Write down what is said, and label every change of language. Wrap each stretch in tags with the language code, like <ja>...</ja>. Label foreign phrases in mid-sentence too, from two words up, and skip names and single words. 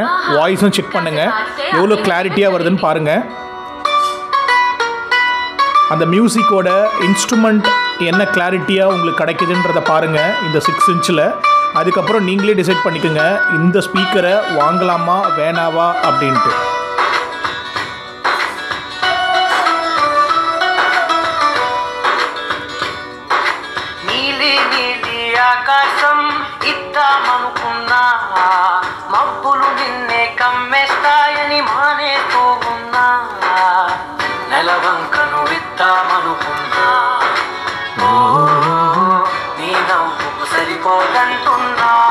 <ta>வாய்ஸும் செக் பண்ணுங்கள் எவ்வளோ கிளாரிட்டியாக வருதுன்னு பாருங்கள். அந்த மியூசிக்கோட இன்ஸ்ட்ருமெண்ட் என்ன கிளாரிட்டியாக உங்களுக்கு கிடைக்குதுன்றதை பாருங்கள் இந்த 6 இன்ச்சில். அதுக்கப்புறம் நீங்களே டிசைட் பண்ணிக்கோங்க இந்த ஸ்பீக்கரை வாங்கலாமா வேணாவா அப்படின்ட்டு.</ta> <te>ఆకాశం ఇద్దామనుకున్నా మబ్బులు నిన్నే కమ్మేస్తాయని మానేస్తూ ఉన్నా నెలవంకను ఇద్దామనుకున్నా నీ నవ్వుకు సరిపోదంటున్నా</te>